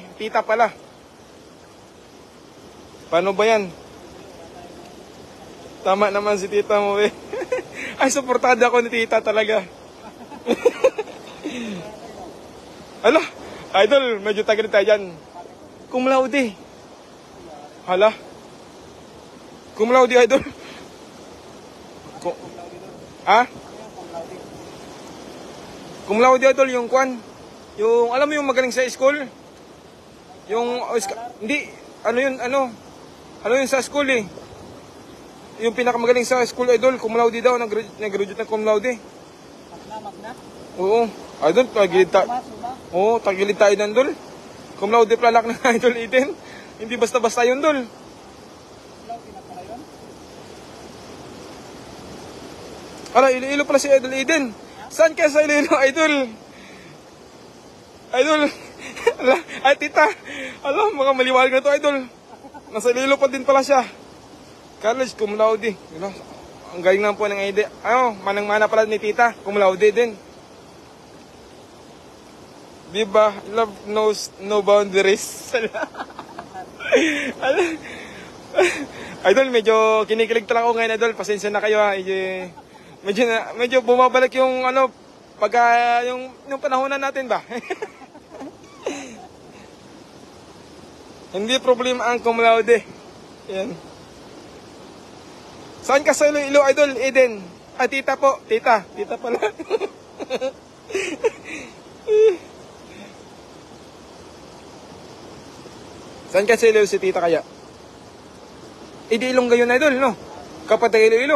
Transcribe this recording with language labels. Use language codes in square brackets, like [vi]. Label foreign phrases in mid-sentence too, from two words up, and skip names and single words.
[tl] Tita pala. Paano ba yan? Tama naman si tita mo, eh. Ay, suportada ako ni tita talaga. Hala, idol, medyo tagalit tayo dyan. [la] Cum laude. Hala. Cum laude, [tl] idol. Ha? [la] Cum laude, [tl] idol, yung kwan. Yung, alam mo yung magaling sa school? Yung, hindi, ano yun, ano yun sa school eh. Yung pinakamagaling sa school, idol, [la] cum laude [tl] daw, nag-graduate ng [la] cum laude. [tl] Magna? Oo. Idol, tagilid tayo. Oo, tagilid tayo ng dol. [la] Cum laude [tl] plalak ng Idol Eden. Hindi basta-basta yun, dol. Ala, Iloilo pala si Idol Eden. Saan kaya sa Iloilo, idol? Idol. Ala, ay tita. Ala, mga maliwanag na to, idol. Nasa Iloilo pa din pala siya. College, [la] cum laude. [tl] Ang galing lang po ng idea. Manang-mana pala ni tita. [la] Cum laude [tl] din. Diba? [en] Love knows no boundaries. [tl] Idol, medyo kinikilig talaga ako ngayon, idol. Pasensya na kayo ha. Medyo bumabalik yung ano, pagka yung panahonan natin ba? Hindi problema ang [la] cum laude. [tl] Yan. Saan ka sa Iloilo, Idol Eden? Ah, tita po. Tita pala. Saan ka sa Iloilo si tita kaya? Di Ilongga yun, Idol, no? Kapag taga Iloilo.